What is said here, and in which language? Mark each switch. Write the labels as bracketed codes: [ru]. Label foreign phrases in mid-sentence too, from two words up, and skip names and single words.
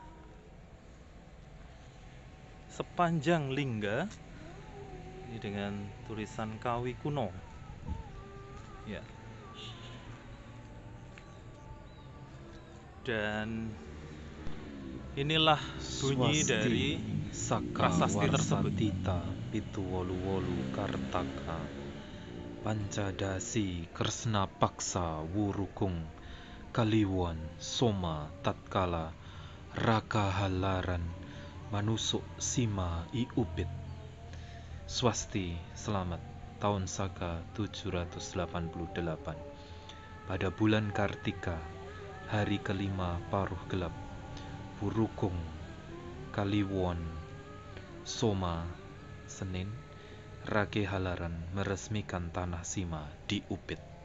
[id] Sepanjang lingga ini dengan tulisan Kawi kuno. Ya. Dan inilah bunyi dari prasasti tersebut. [kaw] Tita pitu wolu kartaka pancadasi kresna paksa wurukung kaliwon soma tatkala raka halaran manusuk sima i upit. [id] Swasti, selamat, tahun Saka 788. Pada bulan Kartika, hari kelima paruh gelap, Wurukung Kaliwon Soma, Senin, Rake Halaran meresmikan tanah Sima di Upit.